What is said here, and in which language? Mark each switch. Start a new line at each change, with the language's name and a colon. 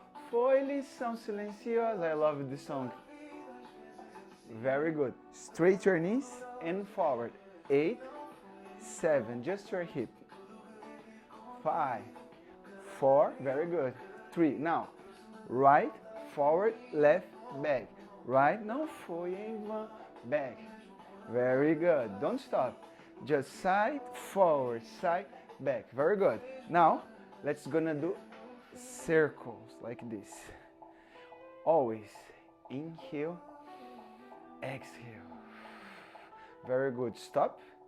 Portuguese: Foi lição silenciosa.
English: I love this song. Very good. Straight your knees and forward. 8, 7, just your hip. 5, 4, very good. 3, now, right, forward, left, back. Right,
Portuguese: não foi em vão,
English: back. Very good, don't stop. Just side, forward, side, back. Very good. Now, let's gonna do circles like this. Always inhale, exhale. Very good, stop.